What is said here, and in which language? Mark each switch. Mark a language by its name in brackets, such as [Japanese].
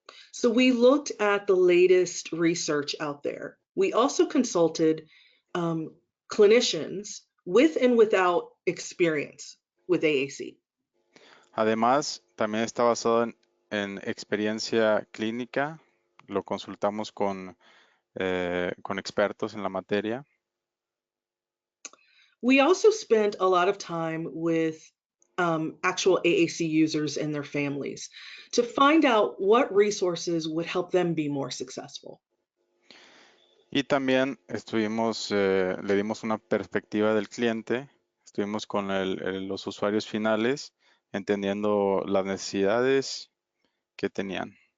[English] So we looked at the latest research out there. We also consulted clinicians with and without experience with AAC. [Spanish] Además, también está basado en experiencia clínica. Lo consultamos con expertos en la materia. [English] We also spent a lot of time with actual AAC users and their families to find out what resources would help them be more successful. [Spanish] Y también le dimos una perspectiva del cliente, estuvimos con los usuarios finales, entendiendo las necesidades que tenían.